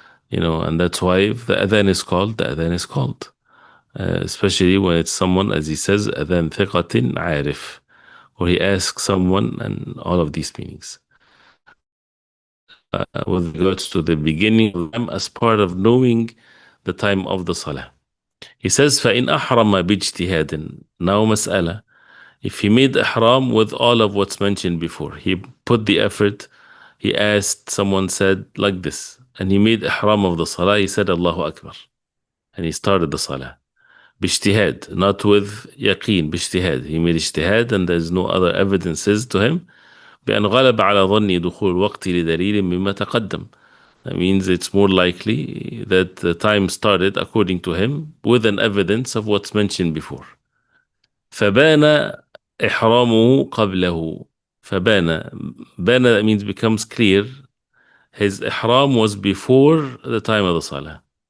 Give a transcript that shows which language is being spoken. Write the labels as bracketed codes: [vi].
[en] And that's why if the adhan is called, the adhan is called. Especially when it's someone, as he says, adhan ثقة عارف, or he asks someone, and all of these meanings. With regards to the beginning of them as part of knowing the time of the salah. He says, [ar] فَإِنْ أَحْرَمَ بِاجْتِهَادٍ. [en] Now mas'ala. If he made ihram with all of what's mentioned before, he put the effort, he asked, someone said like this, and he made ihram of the salah, he said Allahu Akbar, and he started the salah. [ar] باجتهاد, [en] not with [ar] يقين, باجتهاد. [en] He made اجتهاد and there's no other evidences to him. [ar] بأن غلب على ظني دخول الوقت لدليل مما تقدم. [en] That means it's more likely that the time started according to him with an evidence of what's mentioned before. [ar] فبان إحرامه قبله. [en] فبان, bana, that means becomes clear. His ihram was before the time of the salah.